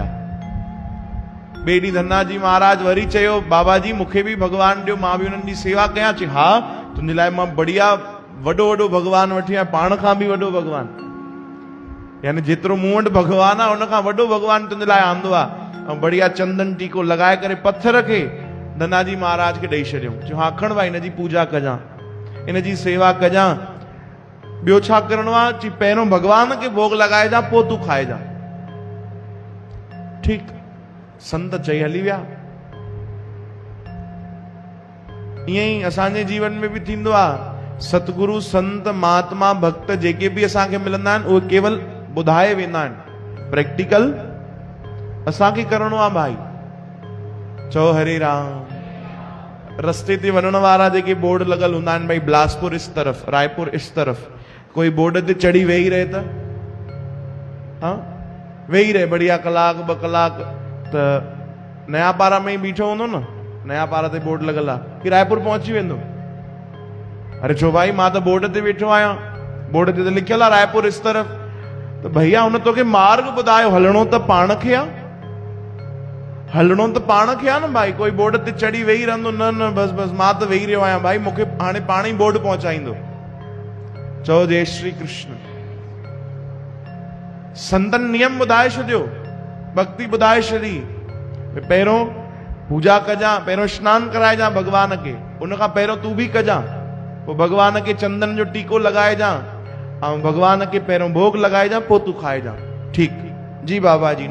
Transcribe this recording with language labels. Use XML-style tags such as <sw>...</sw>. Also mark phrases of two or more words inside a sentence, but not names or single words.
<sd>ॿिए ॾींहुं धन्ना जी महाराज वरी चयो, बाबा जी मूंखे बि भगवान ॾियो, मां बि हुननि जी सेवा कयां। चई, हा तुंहिंजे लाइ मां बढ़िया वॾो वॾो भगवान वठी आहियां, पाण खां बि वॾो भगवान, यानी जेतिरो मूं वटि भगवान आहे उन खां वॾो भगवान तुंहिंजे लाइ आंदो आहे। ऐं बढ़िया चंदन टीको लॻाए करे पत्थर खे धन्ना जी महाराज खे ॾेई छॾियो। चयो, हा खण भाई, हिन जी पूजा कजां, हिन जी सेवा कजां। ॿियो छा करिणो आहे? चई, पहिरियों भगवान खे भोग लॻाइजां, पोइ तूं खाइजां। ठीकु, संत चई हली विया। ईअं ई असांजे जीवन में बि थींदो आहे। सतगुरु संत महात्मा भक्त जेके बि असांखे मिलंदा आहिनि, उहे केवल ॿुधाए वेंदा आहिनि, प्रैक्टिकल असांखे करिणो आहे भाई। चओ हरे राम। रस्ते ते वञण वारा जेके बोर्ड लॻल हूंदा आहिनि, भाई बिलासपुर</sd> <hi>इस तरफ़,</hi> <sd>रायपुर</sd> <hi>इस तरफ़,</hi> <sd>कोई बोर्ड ते चढ़ी वेही रहे त हाँ वेही रहे बढ़िया कलाक ॿ कलाक, त नया पारा में ई बीठो हूंदो न, नया पारा ते बोर्ड लॻल आहे कि रायपुर पहुची वेंदो। अरे छो भाई, मां त बोर्ड ते वेठो आहियां, बोर्ड ते त लिखियल आहे रायपुर</sd> <hi>इस तरफ़।</hi> <sd>त भैया हुन तोखे मार्ग ॿुधायो, हलणो त पाण खे आहे, हलणो त पाण खे आहे न भाई। कोई बोर्ड ते चढ़ी वेही रहंदो, न न बस बस मां त वेही रहियो आहियां भाई, मूंखे हाणे पाण ई बोर्ड पहुचाईंदो। चओ जय श्री कृष्ण। संतन नियम ॿुधाए छॾियो, भक्ति ॿुधाए छॾी। पहिरियों पूजा कजां, पहिरियों सनानु कराइजां भगवान खे, उनखां पहिरियों तूं बि कजां, पोइ भगवान खे चंदन जो टीको लॻाइजां, ऐं भगवान खे पहिरियों भोग लॻाइजां, पोइ तूं खाइजां। ठीकु जी बाबा जी।</sd>